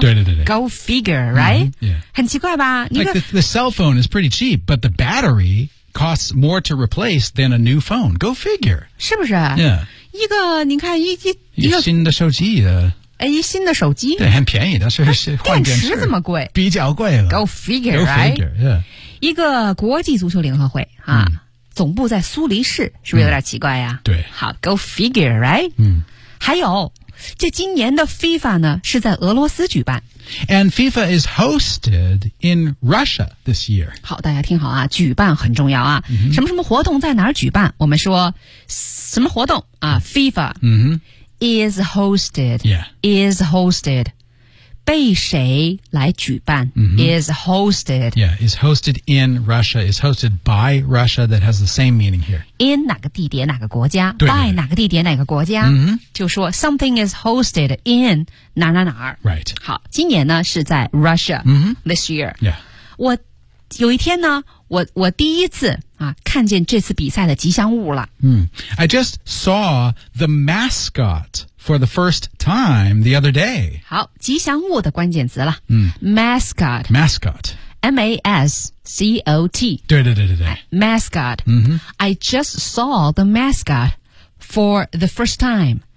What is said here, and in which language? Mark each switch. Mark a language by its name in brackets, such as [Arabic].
[Chinese] 对对对对。 [English] Go figure, right?、 Mm-hmm. Yeah. [Chinese] 很奇怪吧 [English] like the cell phone is pretty cheap, but the battery costs more to replace than a new phone. Go figure. [Chinese] 是不是 [English] Yeah. [Chinese] 一个你看一个新的手机的。哎，新的手机。对，很便宜的，是换电池。电池这么贵。比较贵了。 [English] Go figure, right? [Chinese] 一个国际足球联合会啊、总部在苏黎世，是不是有点奇怪呀、对。好 , [English] Go figure, right? [Chinese] 还有这今年的 FIFA 呢是在俄罗斯举办。 [English] And FIFA is hosted in Russia this year. [Chinese] 好，大家听好啊，举办很重要啊。什么什么活动在哪儿举办，我们说什么活动啊 ,FIFA。 [English] Is hosted. Is hosted. [Chinese] 被谁来举办、 [English] Is hosted. Yeah, is hosted in Russia. Is hosted by Russia. That has the same meaning here. [Chinese] In 哪个地点哪个国家。对对对。 By 哪个地点哪个国家。就说 [English] something is hosted in [Chinese] 哪哪哪。 [English] Right. [Chinese] 好，今年呢是在 Russia. [English] This year. Yeah. [Chinese] 我有一天呢我第一次啊看见这次比赛的吉祥物了。 [English] I just saw the mascot for the first time the other day. [Chinese] 好，吉祥物的关键词了。Mascot. [English] Mascot. M-A-S-C-O-T. [Chinese] 对。 [English] Mascot. I just saw the mascot for the first time.